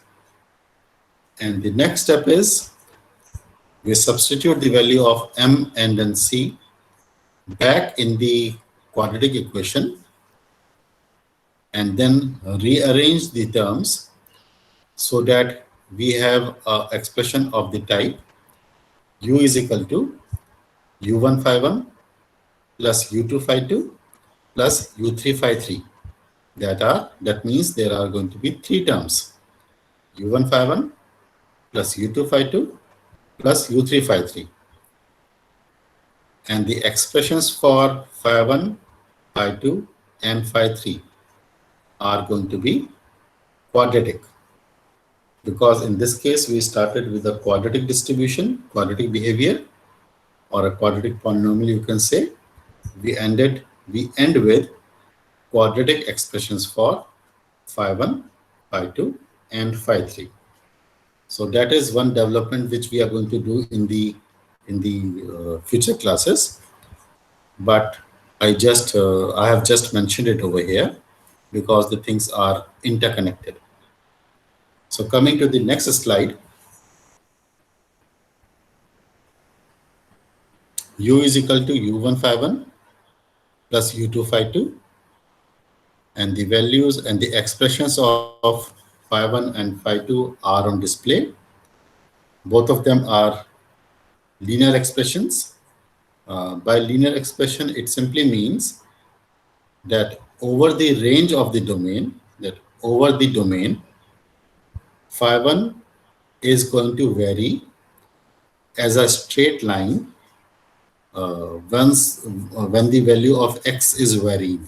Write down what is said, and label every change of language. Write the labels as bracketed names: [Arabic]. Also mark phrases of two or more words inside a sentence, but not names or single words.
[English] And the next step is we substitute the value of m, n, and c back in the quadratic equation and then rearrange the terms so that we have an expression of the type u is equal to u1 phi1 plus u2 phi2 plus u3 phi3. That means there are going to be three terms, u1 phi1 plus u2 phi2 plus u3 phi3. And the expressions for phi1, phi2, and phi3 are going to be quadratic, because in this case we started with a quadratic distribution, quadratic behavior, or a quadratic polynomial, you can say. We end with quadratic expressions for phi1, phi2, and phi3. So that is one development which we are going to do in the future classes. But I have just mentioned it over here because the things are interconnected. So coming to the next slide, u is equal to u1 phi1 plus U2 phi2, and the values and the expressions of phi1 and phi2 are on display. Both of them are linear expressions. By linear expression, it simply means that over the range of the domain, phi1 is going to vary as a straight line when the value of x is varying.